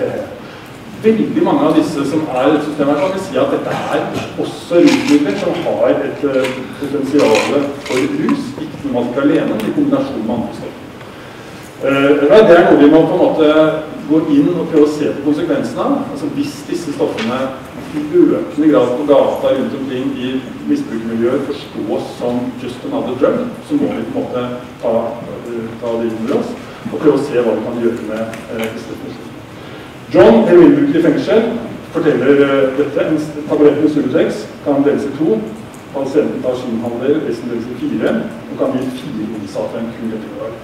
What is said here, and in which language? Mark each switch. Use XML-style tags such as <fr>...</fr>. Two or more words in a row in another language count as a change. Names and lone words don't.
<no>Veldig mange av disse som i dette systemet kan vi si at dette også rusmidler som har et potensial for rus, ikke normalt ikke alene, i kombinasjon med andre stoffer. Det noe vi må på en måte gå inn og prøve å se på konsekvensene av. Altså hvis disse stoffene i økende grad på gata rundt omkring i misbrukermiljøer forstås som</no> <en>just another drug,</en> <no>så må vi på en måte ta det inn over oss og prøve å se hva vi kan gjøre med disse stoffene. John, heroinbruker i fengsel, forteller dette. En tablett med Subutex kan deles i 2. Pasienten tar sin halvdel, resten deles i 4, og kan gi 4 innsatte en kur etter hver.</no>